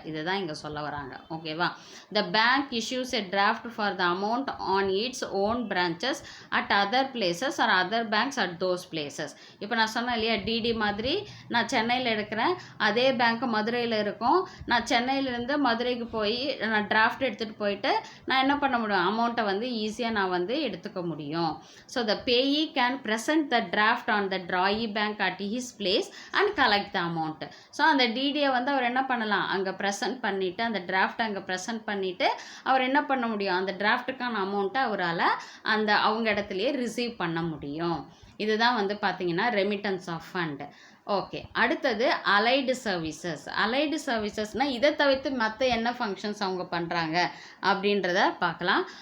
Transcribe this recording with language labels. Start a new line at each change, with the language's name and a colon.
Tamil: இதை தான் இங்கே சொல்ல வராங்க. ஓகேவா?
English: The bank issues a draft for the amount on its own branches at other places or other banks at those places.
Tamil: இப்போ நான் சொன்னேன் இல்லையா, டிடி மாதிரி நான் சென்னையில் எடுக்கிறேன், அதே பேங்க் மதுரையில் இருக்கும். நான் சென்னையிலேருந்து மதுரைக்கு போய் நான் டிராஃப்ட் எடுத்துகிட்டு போயிட்டு நான் என்ன பண்ண முடியும், அமௌண்ட்டை வந்து ஈஸியாக நான் வந்து எடுத்துக்க முடியும்.
English: So the payee can present the draft on the drawee bank at his place and collect the amount.
Tamil: So அந்த டிடியை வந்து அவர் என்ன பண்ணலாம், அங்கே ப்ரெசென்ட் பண்ணிவிட்டு அந்த டிராஃப்ட் அங்கே ப்ரெசென்ட் பண்ணிவிட்டு அவர் என்ன பண்ண முடியும், அந்த டிராஃப்ட்டுக்கான அமௌண்ட்டை அவரால் அவங்க இடத்துலையே ரிசீவ் பண்ண முடியும். இதுதான் வந்து பார்த்தீங்கன்னா ரெமிட்டன்ஸ் ஆஃப் ஃபண்ட். ஓகே, அடுத்தது அலைடு சர்வீசஸ்னால் இதை தவிர்த்து மற்ற என்ன ஃபங்க்ஷன்ஸ் அவங்க பண்ணுறாங்க அப்படின்றத பார்க்கலாம்.